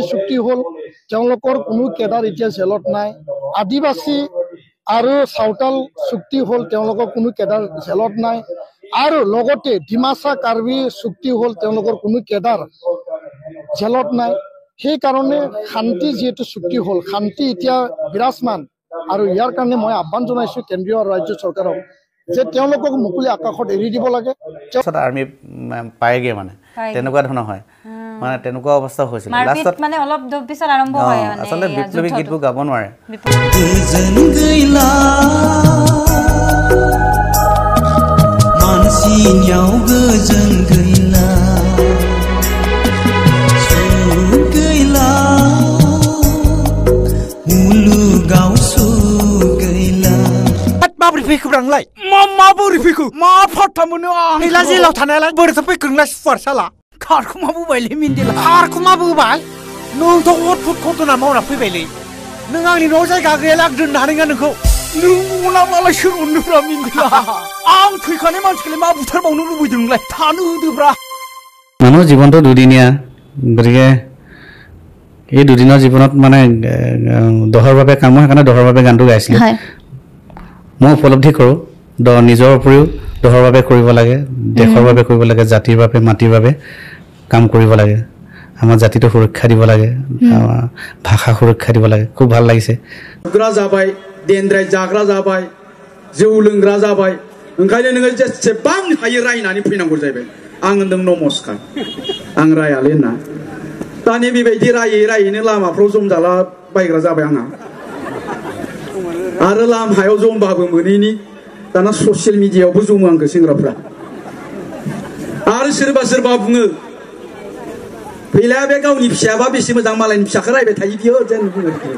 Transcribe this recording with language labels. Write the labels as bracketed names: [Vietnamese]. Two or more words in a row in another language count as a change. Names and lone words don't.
[Assamese] চুক্তি হ'ল তেওঁলোকৰ কোনো কেডাৰ এতিয়া জেলত নাই আদিবাসী আৰু সাঁওতাল চুক্তি হ'ল তেওঁলোকৰ কোনো কেডাৰ জেলত নাই আৰু লগতে ডিমাচা কাৰ্বি চুক্তি হ'ল তেওঁলোকৰ কোনো কেডাৰ জেলত নাই সেই কাৰণে শান্তি যেটো চুক্তি হ'ল শান্তি এতিয়া বিৰাজমান আৰু ইয়াৰ কাৰণে মই আহ্বান জনাইছো কেন্দ্ৰীয় আৰু ৰাজ্য চৰকাৰক যে তেওঁলোকক মুকলি আকাশত এৰি দিব লাগে আৰ্মি পায়গে মানে তেনেকুৱা ধৰণৰ হয় মানে তেনেকুৱা অৱস্থা হৈছিল লাষ্টত মানে অলপ পিছত আৰম্ভ হয় মানে আসলে বিপ্লবী গীতবোৰ গাব নোৱাৰে [Bodo] मानसिनियाव गोजोन गैला सुख गैला मुलुगाव सुख गैला माबोरै फैखो ब्रांलाय माबोरै फैखो मा फात्ता मोनो आं हैला जेलाव थानायालाय बोरैथो फैखोंलाय सुपार साला खारखुमा बोबायलै मिन्देला खारखुमा बोबाय नोंथ' अट फुट घटना मावना फैबायलै नों आंनि न'आव जायगा गैयाला आं दोननो हानाय नङा नोंखौ नों अनाब्लालाय सोर अननोब्रा मिन्देला आं थैखानाय मानसिखौलाय मा बुथारबावनो लुबैदोंलाय थानो होदोब्रा [Assamese] মানুহৰ জীৱনটো দুদিনীয়া গতিকে এই দুদিনৰ জীৱনত মানে দহৰ বাবে কাম সেইকাৰণে দহৰ বাবে গানটো গাইছিলোঁ মই উপলব্ধি কৰোঁ নিজৰ উপৰিও দহৰ বাবে কৰিব লাগে দেশৰ বাবে কৰিব লাগে জাতিৰ বাবে মাটিৰ বাবে কাম কৰিব লাগে আমাৰ জাতিটো সুৰক্ষা দিব লাগে ভাষা সুৰক্ষা দিব লাগে খুব ভাল লাগিছে [Bodo] ग्रा जाबाय देनद्राय जाग्रा जाबाय जौ लोंग्रा जाबाय ओंखायनो नोङो जेसेबां हायो रायनानै फैनांगौ जाहैबाय आं होनदों नमस्कार आं रायालै होनना दानि बेबायदि रायै रायैनो लामाफ्राव जमजाला बायग्रा जाबाय आंहा आरो लामायाव जमबाबो मोनैनि दाना ससियेल मिडियायावबो जमो आंखौ सेंग्राफ्रा आरो सोरबा सोरबा बुङो फैलाया बे गावनि फिसायाबा बेसे मोजां मालायनि फिसाखौ रायबाय थायो बियो जेन बुङो